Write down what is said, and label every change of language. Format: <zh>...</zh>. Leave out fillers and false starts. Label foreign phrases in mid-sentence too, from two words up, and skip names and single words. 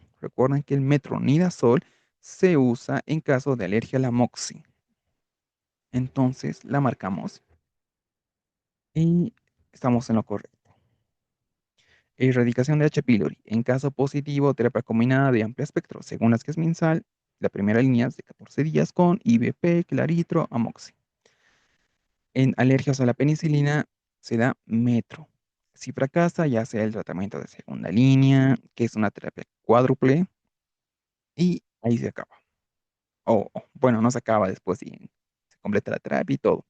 <es>Recuerden que el metronidazol se usa en caso de alergia a la amoxi. Entonces la marcamos y estamos en lo correcto. Erradicación de H. pylori. En caso positivo, terapia combinada de amplio espectro, según las que es MinSal, la primera línea es de 14 días con IBP, claritro, amoxi. En alergias a la penicilina se da metro. Si fracasa, ya sea el tratamiento de segunda línea, que es una terapia cuádruple, y ahí se acaba. Bueno, no se acaba después, y se completa la terapia y todo.</es>